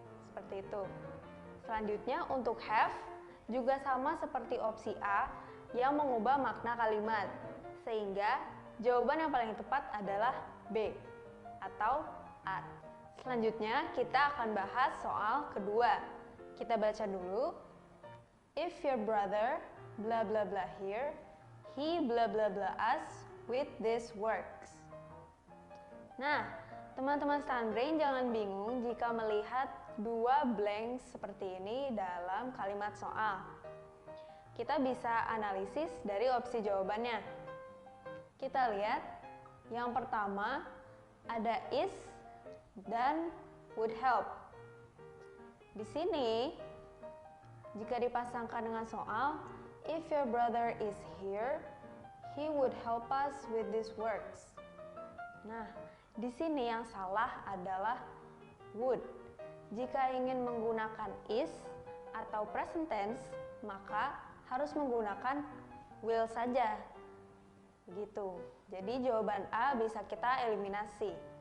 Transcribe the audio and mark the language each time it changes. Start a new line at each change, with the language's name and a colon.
Indonesian: Seperti itu. Selanjutnya untuk have juga sama seperti opsi A yang mengubah makna kalimat, sehingga jawaban yang paling tepat adalah B atau are. Selanjutnya kita akan bahas soal kedua. Kita baca dulu.
English: If your brother blah blah blah here, he blah blah blah us with this works.
Indonesian: Nah, teman-teman StunBrain jangan bingung jika melihat dua blank seperti ini dalam kalimat soal. Kita bisa analisis dari opsi jawabannya. Kita lihat, yang pertama ada is dan would help. Di sini, jika dipasangkan dengan soal,
English: if your brother is here, he would help us with these works.
Indonesian: Nah, di sini yang salah adalah would. Jika ingin menggunakan is atau present tense, maka harus menggunakan will saja. Begitu. Jadi jawaban A bisa kita eliminasi.